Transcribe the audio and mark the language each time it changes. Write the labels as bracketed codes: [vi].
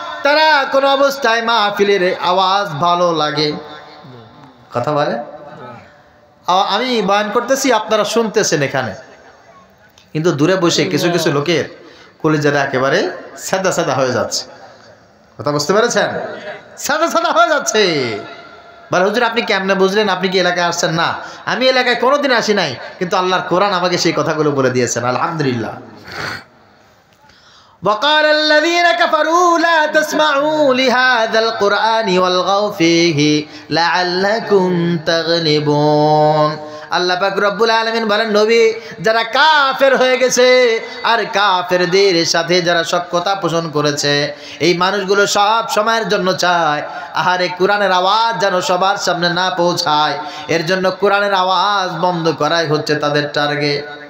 [bn] তারা কোনো অবস্থায় মাহফিলের আওয়াজ ভালো লাগে, কথা বলে, আমি বয়ান করতেছি, আপনারা শুনতেছেন এখানে, কিন্তু দূরে বসে কিছু কিছু লোকের কলিজাটা একেবারে সাদা সাদা হয়ে যাচ্ছে। কথা বুঝতে পেরেছেন? সাদা সাদা হয়ে যাচ্ছে। বলে, হুজুর আপনি কেমনে বুঝলেন? আপনি কি এলাকায় আসছেন? না, আমি এলাকায় কোনোদিন আসি নাই, কিন্তু আল্লাহর কোরআন আমাকে সেই কথাগুলো বলে দিয়েছেন। আলহামদুলিল্লাহ। [ar] وقال الذين كفروا لا تسمعوا لهذا القرآن والغوا فيه لعلكم تغلبون। [bn] আল্লাহ পাক রব্বুল আলামিন বলেন, নবী, যারা কাফের হয়ে গেছে আর কাফেরদের সাথে যারা সখ্যতা পোষণ করেছে, এই মানুষগুলো সব সময়ের জন্য চায় আহারে কোরআনের আওয়াজ যেন সবার সামনে না পৌঁছায়। এর জন্য কোরআনের আওয়াজ বন্ধ করাই হচ্ছে তাদের টার্গেট।